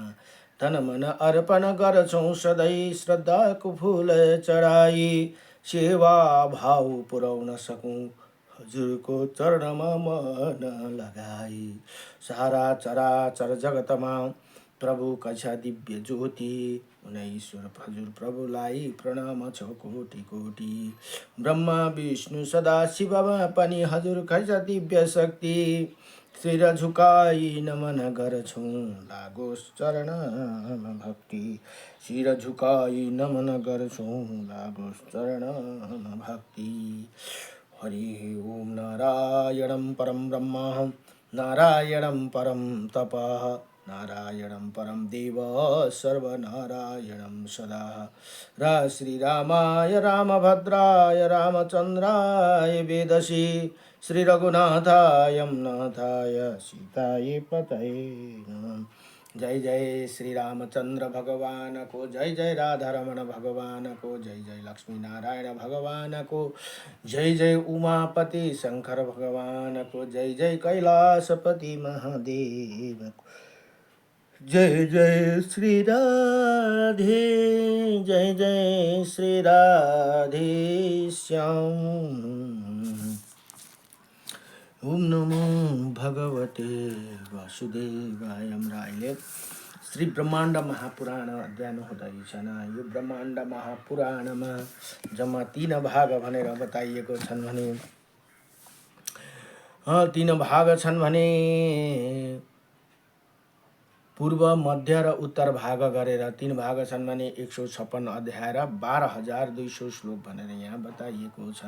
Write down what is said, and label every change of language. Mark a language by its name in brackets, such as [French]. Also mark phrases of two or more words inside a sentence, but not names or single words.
[Nepali] तन मन अर्पण गर्छौं सधैँ श्रद्धाको फूल चढाई, सेवा भाव पुर्याउन सकौँ हजुरको चरणमा मन लगाई। सारा चराचर जगतमा प्रभु कक्षा दिव्य ज्योति, ईश्वर हजुर प्रभुलाई प्रणाम छ कोटि कोटि। ब्रह्मा विष्णु सदा शिवमा पनि हजुर खैछ दिव्य शक्ति। शिर झुकाई नमन गर्छौं लागोस् चरणमा भक्ति। शिर झुकाई नमन गर्छौं लागोस् चरणमा भक्ति। [Sanskrit] हरि ओम नारायणं परं ब्रह्म, नारायणं परं तपः, नारायणं परं देव सर्वनारायणं सदा। श्रीरामाय रामभद्राय रामचन्द्राय वेदसी, श्री रघुनाथाय नाथाय सीताय पतये नमः। [Hindi] जय जय श्री रामचंद्र भगवान को, जय जय राधा रमण भगवान को, जय जय लक्ष्मी नारायण भगवान को, जय जय उमापति शंकर भगवान को, जय जय कैलाशपति महादेव को, जय जय श्री राधे, जय जय श्री राधे श्याम। [Sanskrit] ओम नमो भगवते वासुदेवाय। [Nepali] हाम्रा अहिले श्री ब्रह्माण्ड महापुराण अध्ययन हुँदैछन्। यो ब्रह्माण्ड महापुराणमा जम्मा 3 भाग भनेर बताइएको छन् भने 3 भाग छन् भने पूर्व मध्य र उत्तर भाग गरेर 3 भाग छन् भने 156 अध्याय र 12,200 श्लोक भनेर यहाँ बताइएको छन्।